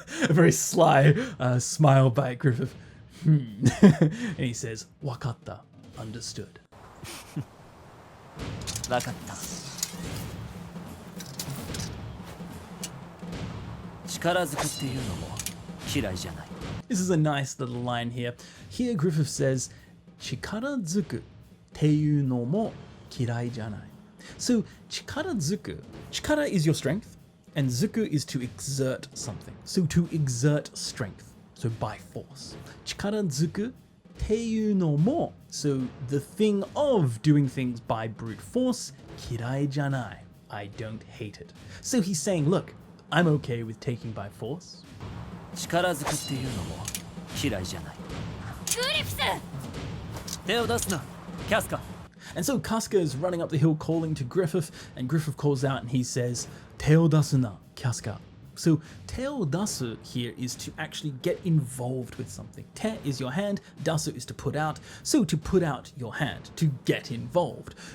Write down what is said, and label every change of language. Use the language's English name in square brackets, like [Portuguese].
[English] A very sly smile by Griffith. And he says, [Japanese] Wakatta, [English] understood. [Japanese] わかった力ずくっていうのも嫌いじゃない [English] This is a nice little line here. Here Griffith says, [Japanese] Chikara zuku teiyu no mo kirai janai. [English] So, chikara zuku, chikara is your strength, and zuku is to exert something. So, to exert strength. So, by force. [Japanese] Chikara zuku teiyu no mo. [English] So, the thing of doing things by brute force, [Japanese] kirai janai. [English] I don't hate it. So, he's saying, look, I'm okay with taking by force. [Japanese] 力ずくっていうのも嫌いじゃないグリフス手を出すなキャスカ [English] And so Casca is running up the hill calling to Griffith, and Griffith calls out and he says, [Japanese] Teo dasu na, [English] Casca. So teo dasu here is to actually get involved with something. Te is your hand, dasu is to put out. So to put out your hand, to get involved.